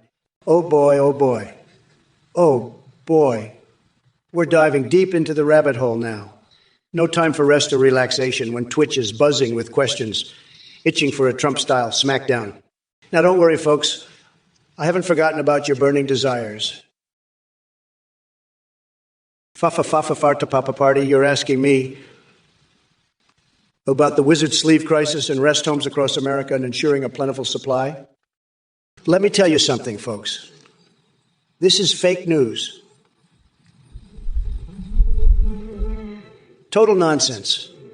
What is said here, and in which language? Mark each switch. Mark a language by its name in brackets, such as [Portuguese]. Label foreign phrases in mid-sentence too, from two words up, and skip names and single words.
[English] Oh boy, oh boy. Oh boy. We're diving deep into the rabbit hole now. No time for rest or relaxation when Twitch is buzzing with questions, itching for a Trump-style smackdown. Now, don't worry, folks. I haven't forgotten about your burning desires. Fa-fa-fa-fa-farta-papa party, you're asking me about the wizard sleeve crisis in rest homes across America and ensuring a plentiful supply? Let me tell you something, folks. This is fake news. Total nonsense.